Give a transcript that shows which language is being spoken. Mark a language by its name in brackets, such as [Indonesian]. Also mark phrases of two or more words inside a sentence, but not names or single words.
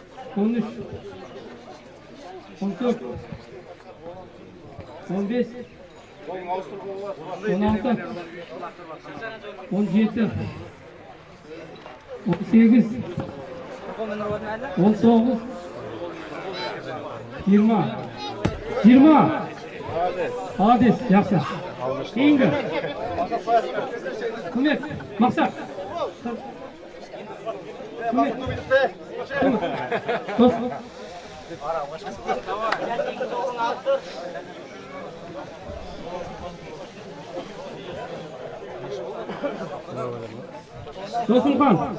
[Uzbek] 13, 14, 15, 16, 17, 18, 19, 20. Adis, yaxshi. Keyingi. [Kazakh] Көмек, мақсат. Көмек. Дос. Досымхан.